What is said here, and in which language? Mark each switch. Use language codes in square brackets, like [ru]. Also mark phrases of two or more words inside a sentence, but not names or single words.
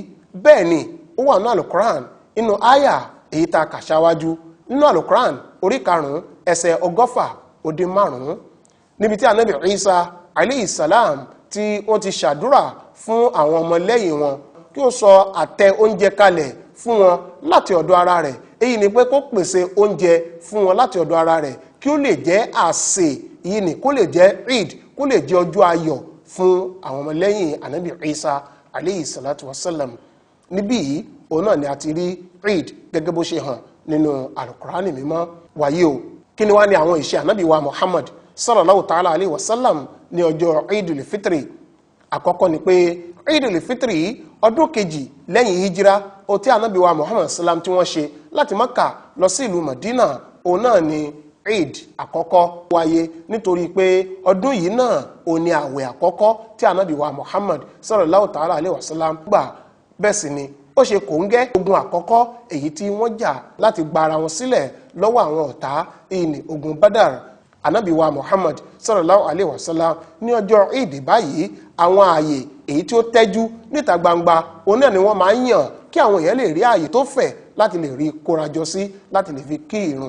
[yo] Bẹ́ẹ̀ ni ó wà nínú Al-Qur'an nínú àyà èyí tá a kà ṣáwájú nínú Al-Qur'an orí 5 ẹsẹ̀ 105 níbi tí Ànábì Isa [ar] عليه السلام [yo] tí wọ́n ti ṣàdúrà fún àwọn ọmọlẹ́yìn wọn kí ó sọ àtẹ oúnjẹ kalẹ̀ fún wọn láti ọ̀dọ̀ ara rẹ̀. Èyí ni pé kó pèsè oúnjẹ fún wọn láti ọ̀dọ̀ ara rẹ̀ kí ó lè jẹ́ àsè, yìí ni kó lè jẹ́ Eid, kó lè jẹ́ ọjọ́ ayọ̀ fún àwọn ọmọlẹ́yìn Ànábì Isa [ar] عليه الصلاة والسلام. [yo] Níbí yìí òun náà ni a ti rí Eid gẹ́gẹ́ bó ṣe hàn nínú Al-Qur'ani mímọ́. Wàyí o, kí ni wá ní àwọn ìṣe Ànábì wa Muhammad [ar] صلى الله تعالى عليه وسلم [yo] ní ọjọ́ Eidul Fitri? Àkọ́kọ́ ni pé Eidul Fitri ọdún kejì lẹ́yìn hijira ó tí Ànábì wa Muhammad sallam tí wọ́n ṣe láti Mákà lọ sí ìlú Madina, òun náà ni Eid àkọ́kọ́ wáyé, nítorí pé ọdún yìí náà ó ní àwẹ̀ àkọ́kọ́ tí Ànábì wa Muhammad [ar] صلى الله تعالى عليه وسلم [yo] gbà. Bẹ́ẹ̀ sì ni ó ṣe kòńgẹ́ ogun àkọ́kọ́ èyí tí wọ́n jà láti gba ara wọn sílẹ̀ lọ́wọ́ àwọn ọ̀tá, èyí ni ogun Badar. Ànábì wa Muhammad [ar] صلى الله عليه وسلم [yo] ní ọjọ́ Eid báyìí àwọn ààyè èyí tí ó tẹ́jú níta gbangba òun náà ni wọ́n máa ń yàn kí àwọn èèyàn lè rí ààyè tó fẹ̀ láti lè rí kórajọ sí láti lè fi kí ìrun.